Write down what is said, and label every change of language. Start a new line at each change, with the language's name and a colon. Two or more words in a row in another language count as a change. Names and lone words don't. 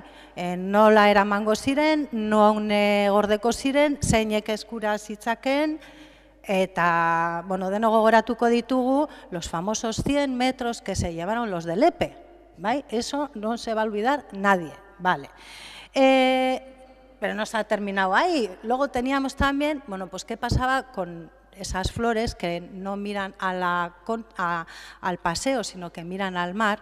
Basque: Nola eramango ziren, non gordeko ziren, zeinek eskura zitzaken, eta, deno gogoratuko ditugu,
Spanish: los famosos 100 metros que se llevaron los del EPE, bai? Eso no se va a olvidar nadie, vale. Pero no se ha terminado ahí. Luego teníamos también, ¿qué pasaba con esas flores que no miran al paseo, sino que miran al mar?